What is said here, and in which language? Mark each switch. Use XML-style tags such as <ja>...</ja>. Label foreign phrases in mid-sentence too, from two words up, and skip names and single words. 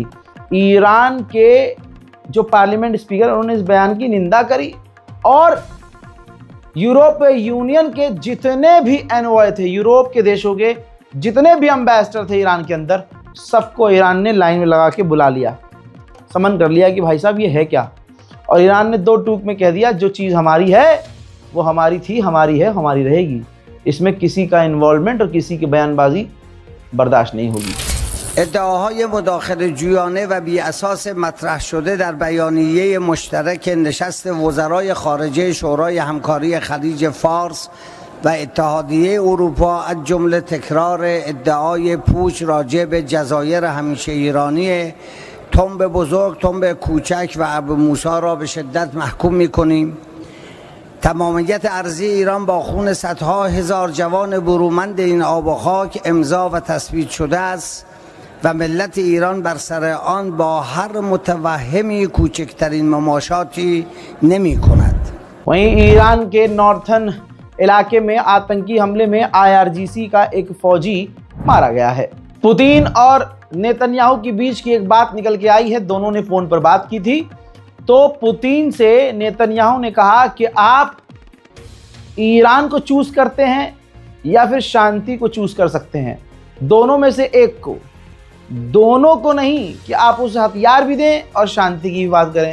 <hi>ईरान के जो पार्लियामेंट स्पीकर, उन्होंने इस बयान की निंदा करी और यूरोपीय यूनियन के जितने भी एनवॉय थे, यूरोप के देशों के जितने भी एम्बेसडर थे ईरान के अंदर, सबको ईरान ने लाइन में लगा के बुला लिया, समन कर लिया कि भाई साहब ये है क्या। और ईरान ने 2 टूक में कह दिया, जो चीज़ हमारी है वो हमारी थी, हमारी है, हमारी रहेगी। इसमें किसी का इन्वॉल्वमेंट और किसी की बयानबाजी बर्दाश्त नहीं होगी।</hi> <fa>ادعاهای مداخله جویانه و بی اساس مطرح شده در بیانیه مشترک نشست وزرای خارجه شورای همکاری خلیج فارس و اتحادیه اروپا از جمله تکرار ادعای پوچ راجع به جزایر همیشه ایرانی تنب بزرگ، تنب کوچک و ابو موسی را به شدت محکوم می‌کنیم. تمامیت ارضی ایران با خون صدها هزار جوان برومند این آب و خاک امضا و تثبیت شده است و ملت ایران بر سر آن با هر متوهمی کوچکترین مماشاتی نمی کند.</fa> <hi>वहीं ईरान के नॉर्थन इलाके में आतंकी हमले में IRGC का एक फौजी मारा गया है। पुतिन और नेतन्याहू के बीच की एक बात निकल के आई है। दोनों ने फ़ोन पर बात की थी। तो पुतिन से नेतन्याहू ने कहा कि आप ईरान को चूज़ करते हैं या फिर शांति को चूज़ कर सकते हैं, दोनों में से एक को, दोनों को नहीं कि आप उसे हथियार भी दें और शांति की भी बात करें।</hi>